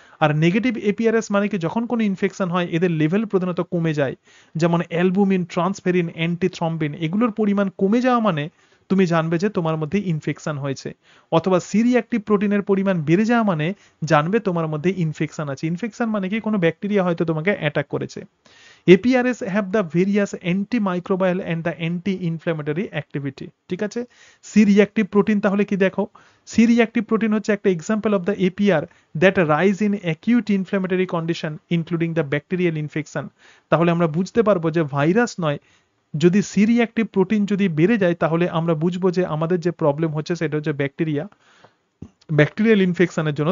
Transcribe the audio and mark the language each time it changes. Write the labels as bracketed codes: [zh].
[bn] আর negative এপিআরএস মানে কি, যখন কোনো ইনফেকশন হয় এদের লেভেল প্রধানত কমে যায়, যেমন অ্যালবুমিন, ট্রান্সফেরিন, অ্যান্টিথ্রম্বিন, এগুলোর পরিমাণ কমে যাওয়া মানে তুমি জানবে যে তোমার মধ্যে ইনফেকশন হয়েছে। অথবা সি রিঅ্যাক্টিভ প্রোটিনের পরিমাণ বেড়ে যাওয়া মানে জানবে তোমার মধ্যে ইনফেকশন আছে। ইনফেকশন মানে কি, কোনো ব্যাকটেরিয়া হয়তো তোমাকে অ্যাটাক করেছে। [en] APRS have the various antimicrobial and the anti-inflammatory activity। [bn] ঠিক আছে, সি রিঅ্যাক্টিভ প্রোটিন তাহলে কি দেখো, সি রিঅ্যাক্টিভ প্রোটিন হচ্ছে একটা [en] Example of the APR that rise in acute inflammatory condition including the bacterial infection. [bn] তাহলে আমরা বুঝতে পারবো যে ভাইরাস নয়, যদি সি রিঅ্যাক্টিভ প্রোটিন যদি বেড়ে যায় তাহলে আমরা বুঝবো যে আমাদের যে প্রবলেম হচ্ছে সেটা হচ্ছে ব্যাকটেরিয়া, ব্যাকটেরিয়াল ইনফেকশনের জন্য।